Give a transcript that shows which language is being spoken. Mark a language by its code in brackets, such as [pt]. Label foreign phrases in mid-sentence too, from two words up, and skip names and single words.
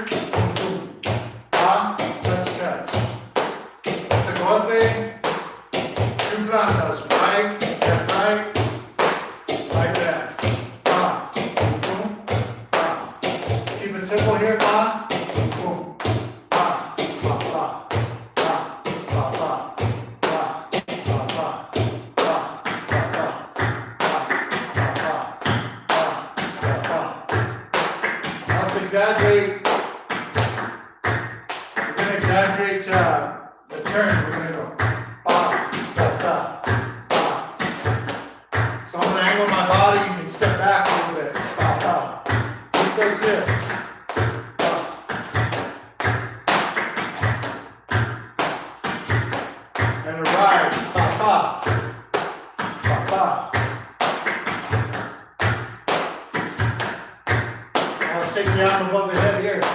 [en] Ah, touch, touch. It's a golpe. Two plantas. Right, left, right, right, left. Ah, boom, ah. Keep it simple here. Ah, boom, ah, ba, ba, ba, ba, ba, ba, ba, ba, ba, ba, ba, ba. Now let's exaggerate. We're going to exaggerate the turn. We're going to go ba, da, da, ba. So I'm going to angle my body and step back a little bit. Ba, ba. Keep those hips. And a ride. Ba, ba. Ba, ba. Now let's take the arm above the head here.